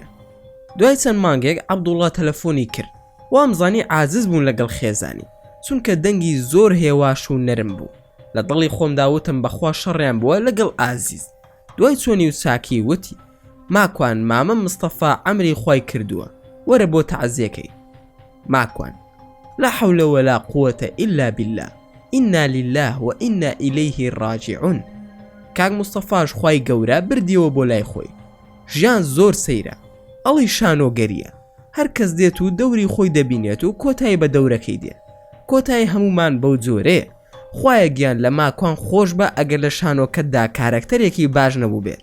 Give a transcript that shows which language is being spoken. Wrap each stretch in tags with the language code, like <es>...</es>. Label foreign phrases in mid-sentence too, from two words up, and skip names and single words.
<ckb>دوای چەند مانگێک عەبدوڵڵا تەلەفۆنی کرد. وامزانی عاجز بوون لەگەڵ خێزانی، چونکە دەنگی زۆر هێواش و نەرم بوو. لە دڵی خۆم داوتم بەخوا شەڕیان بووە لەگەڵ ئازیز. دوای چۆنی و چاکی وتی ماکوان مامە مستەفا عەمری خوای کردووە، وەرە بۆ تەعزیەکەی.</ckb> <ar>ماکوان لا حول ولا قوة إلا بالله إنا لله و إنا إليه راجعون.</ar> <ckb>کاک مستەفاش خوای گەورە بردیەوە بۆ لای خۆی. ژیان زۆر سەیرە، ئەڵی شانۆگەریە. هەر کەس دێت و دەوری خۆی دەبینێت و کۆتایی بە دەورەکەی دێ. کۆتایی هەمومان بەو جۆرەیە. خوایە گیان لە ماکوان خۆش بە ئەگەر لە شانۆکەتدا کارەکتەرێکی باش نەبوو بێت.</ckb>